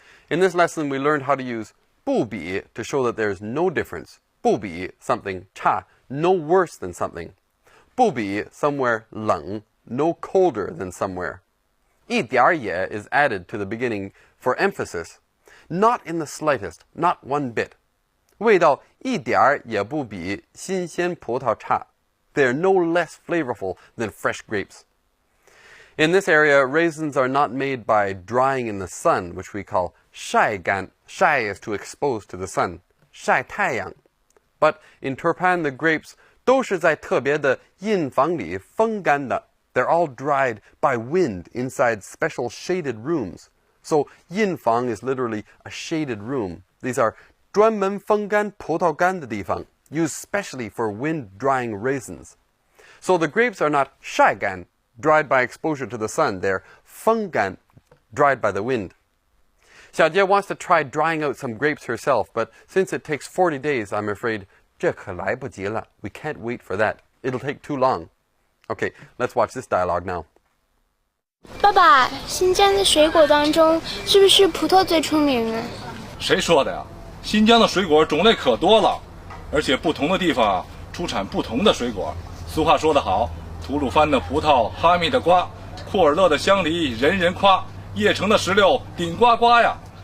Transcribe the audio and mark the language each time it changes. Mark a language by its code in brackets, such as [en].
[en] In this lesson, we learned how to use 不比 to show that there's no difference. 不比 something 差, no worse than something. 不比 somewhere 冷, no colder than somewhere. 一点儿也 is added to the beginning for emphasis. Not in the slightest, not one bit. [zh] 味道一点儿也不比新鲜葡萄差. [en] They are no less flavorful than fresh grapes. In this area, raisins are not made by drying in the sun, which we call 晒干. 晒 is to expose to the sun. 晒太阳. But in Turpan, the grapes [zh] 都是在特别的印房里风干的. [en] They're all dried by wind inside special shaded rooms. So 印房 is literally a shaded room. These are [zh] 专门风干葡萄干的地方, [en] used specially for wind drying raisins. So the grapes are not 晒干, dried by exposure to the sun. They're 风干, dried by the wind. Xiaojie wants to try drying out some grapes herself, but since it takes 40 days, I'm afraid [zh] 这可来不及了. [en] We can't wait for that. It'll take too long. Okay, let's watch this dialogue now. [zh] 爸爸，新疆的水果当中是不是葡萄最出名啊？谁说的呀？新疆的水果种类可多了，而且不同的地方啊出产不同的水果。俗话说得好，吐鲁番的葡萄哈密的瓜，库尔勒的香梨人人夸，叶城的石榴顶呱呱呀。